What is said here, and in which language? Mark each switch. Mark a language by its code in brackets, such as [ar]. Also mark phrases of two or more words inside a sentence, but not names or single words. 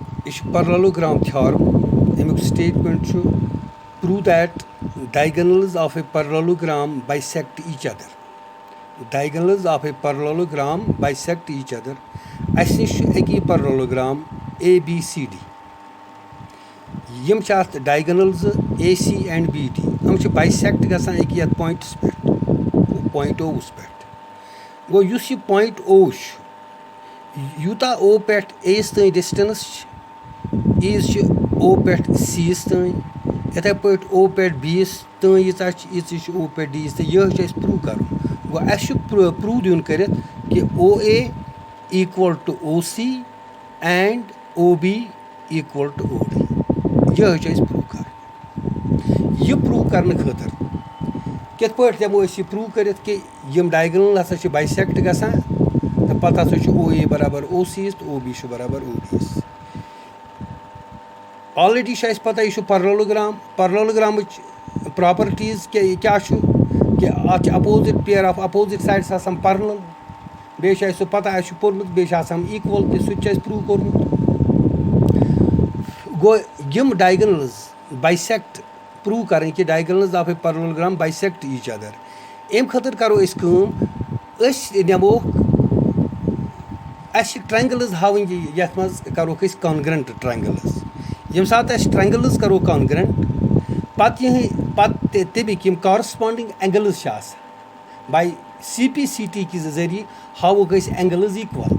[en] parallelogram theorem. Eمیُک statement چھُ prove that diagonals of a parallelogram bisect each other. Diagonals of a parallelogram bisect each other. [ks] اَسہِ نِش چھُ اَکی parallelogram ABCD. یِم چھِ اَتھ diagonal زٕ AC and BD. یِم چھِ bisect گژھان أکۍ یَتھ پویِنٹَس پٮ۪ٹھ point O وَس پٮ۪ٹھ. گوٚو یُس یہِ point O چھُ یوٗتاہ O پٮ۪ٹھ A یَس تانۍ ڈِسٹَنٕس چھِ ایٖز چھِ O پٮ۪ٹھ C یَس تانۍ یِتھَے پٲٹھۍ O پٮ۪ٹھ B یَس تانۍ ییٖژاہ چھِ ییٖژٕے چھِ O پٮ۪ٹھ D یَس تانۍ یِہوٚے چھُ اَسہِ پرٛوٗو کَرُن. گوٚو اَسہِ چھُ پرٛوٗو دیُن کٔرِتھ کہِ [en] OA equal to OC and OB equal to OD. [ks] یِہوٚے چھُ اَسہِ پرٛوٗو کَرُن. یہِ پرٛوٗو کَرنہٕ خٲطرٕ کِتھ پٲٹھۍ دِمو أسۍ یہِ پرٛوٗو کٔرِتھ کہِ یِم ڈایگنل ہَسا چھِ بایسٮ۪کٹ گژھان تہٕ پَتہٕ ہَسا چھُ OA برابر OC یَس تہٕ OB چھُ برابر OD یَس. آلریڈی چھُ اَسہِ پَتہ یہِ چھُ parallelogram. parallelogramٕچ پرٛاپَرٹیٖز کیٛاہ چھُ کہِ اَتھ چھِ [en] opposite pair of opposite sides [ks] آسان پَرلل. بیٚیہِ چھُ اَسہِ سُہ پَتہ اَسہِ چھُ پوٚرمُت بیٚیہِ چھِ آسان ایٖکوَل تہِ سُہ تہِ چھُ اَسہِ پرٛوٗو کوٚرمُت. گوٚو یِم [en] diagonals bisect [ks] پرٛوٗو کَرٕنۍ کہِ [en] diagonals of a parallelogram bisect each other. [ks] اَمہِ خٲطرٕ کَرو أسۍ کٲم أسۍ نِموکھ اَسہِ چھِ ٹرٛینٛگلٕز ہاوٕنۍ یَتھ منٛز کَروکھ أسۍ [en] congruent triangles. [ks] ییٚمہِ ساتہٕ اَسہِ ٹرٛینٛگلٕز کَرو کانگرٛنٛٹ پَتہٕ تَمِکۍ یِم [en] corresponding angles [ks] چھِ آسان باے CPCT کہِ ذٔریعہِ ہاووکھ أسۍ [en] angles equal.